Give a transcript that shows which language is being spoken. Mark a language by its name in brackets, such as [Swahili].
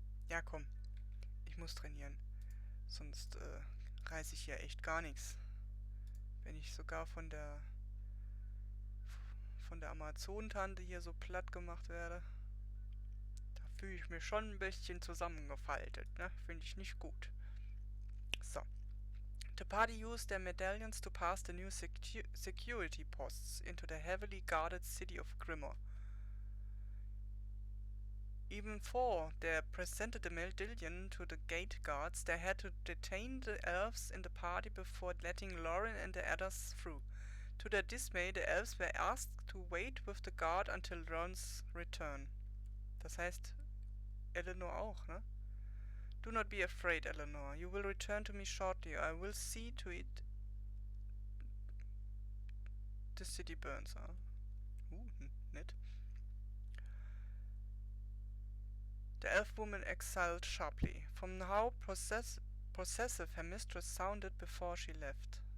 [German] Ja, komm. Ich muss trainieren. Sonst reiße ich ja echt gar nichts. Wenn ich sogar von der Amazonentante hier so platt gemacht werde, da fühle ich mich schon ein bisschen zusammengefaltet, ne? Finde ich nicht gut. So. [English] The party used their medallions to pass the new security posts into the heavily guarded city of Grimor. Even though they presented the medallion to the gate guards, they had to detain the elves in the party before letting Loren and the others through. To their dismay, the elves were asked to wait with the guard until Loren's return. [German] Das heißt, Eleanor auch, ne? [English] Do not be afraid, Eleanor. You will return to me shortly. I will see to it the city burns. [German] Nett. [English] The elf woman exhaled sharply. From how possessive her mistress sounded before she left.